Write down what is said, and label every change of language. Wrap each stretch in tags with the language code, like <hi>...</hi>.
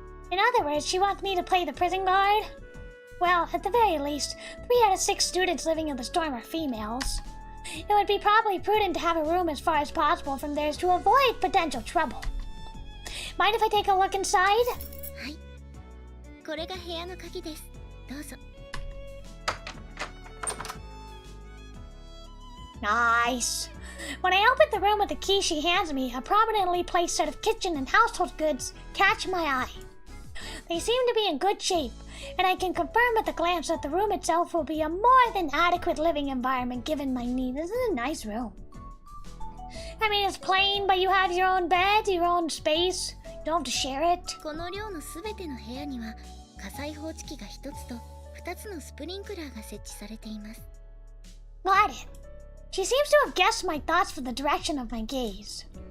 <en>In other words, she wants me to play the prison guard? Well, at the very least, 3 out of 6 students living in the storm are females. It would be probably prudent to have a room as far as possible from theirs to avoid potential trouble. Mind if I take a look inside?</en> <ja>はいこれが部屋の鍵ですどうぞ</ja> <en>Nice. When I open the room with the key she hands me, a prominently placed set of kitchen and household goods catch my eye. They seem to be in good shape, and I can confirm at a glance that the room itself will be a more than adequate living environment given my need. This is a nice room. I mean, it's plain, but you have your own bed, your own space. You don't have to share it.</en> <ja>この寮のすべての部屋には火災報知器が1つと2つのスプリンクラーが設置されています</ja> <en>Got it. She seems to have guessed my thoughts from the direction of my gaze.</en>